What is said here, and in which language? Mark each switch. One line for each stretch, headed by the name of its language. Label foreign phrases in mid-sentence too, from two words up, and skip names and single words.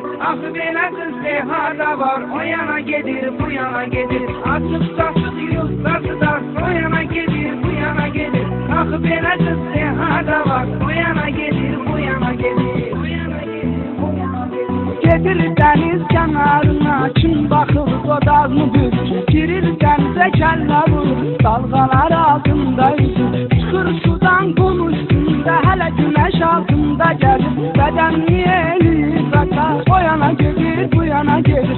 Azerbaijani: Axı belə qız harda var, o yana gedir, bu yana gedir. Açıq saçıq yufqası dar, o yana gedir, bu yana gedir. Axı belə qız harda var, o yana gedir, bu yana gedir.
Turkish: Gedir deniz kenarına, kim bakır dodağını büzür. Girir denize kelle vurur, dalgalar altında yüzür. Çıkır sudan kum üstünde, hele güneş altında gelir. Bedenini eğilir sakar, o yana gelir, bu yana gelir.